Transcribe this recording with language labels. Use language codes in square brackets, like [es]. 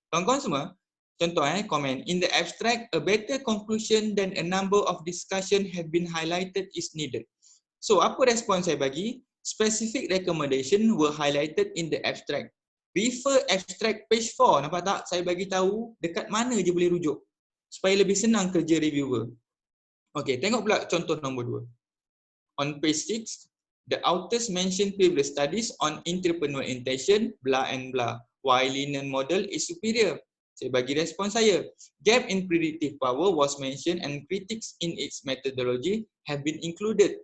[ms] Kawan-kawan semua, contoh komen, [en] in the abstract, a better conclusion than a number of discussion have been highlighted is needed. So, [ms] apa respon saya bagi? [en] Specific recommendation were highlighted in the abstract. Refer abstract page 4. [ms] Nampak tak? Saya bagi tahu dekat mana je boleh rujuk supaya lebih senang kerja reviewer. Okey, tengok pula contoh nombor 2. [en] On page 6, the authors mentioned previous studies on entrepreneur intention, blah and blah. Why linear model is superior? [ms] Saya bagi respon saya. [en] Gap in predictive power was mentioned and critics in its methodology have been included.